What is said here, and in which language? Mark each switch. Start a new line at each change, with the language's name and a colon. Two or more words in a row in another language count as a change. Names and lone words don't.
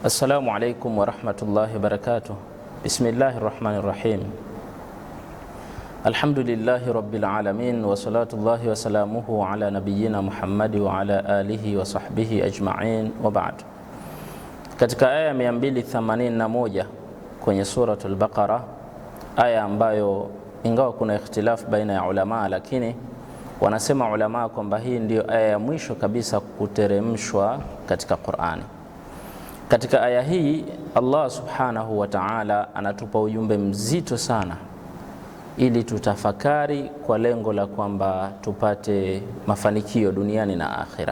Arabic: السلام عليكم ورحمة الله وبركاته. بسم الله الرحمن الرحيم. الحمد لله رب العالمين وصلاة الله وسلامه على نبينا محمد وعلى آله وصحبه أجمعين وبعد.
Swahili: Katika aya 281 kwenye suratul Baqara, aya ambayo ingawa kuna ikhtilaf baina ya ulama, lakini wanasema ulama kwamba hii ndio aya ya mwisho kabisa kuteremshwa katika Qur'ani. Katika aya hii Allah
Arabic: سبحانه وتعالى
Swahili: anatupa ujumbe mzito sana ili tutafakari kwa lengo la kwamba tupate mafanikio duniani na akhira.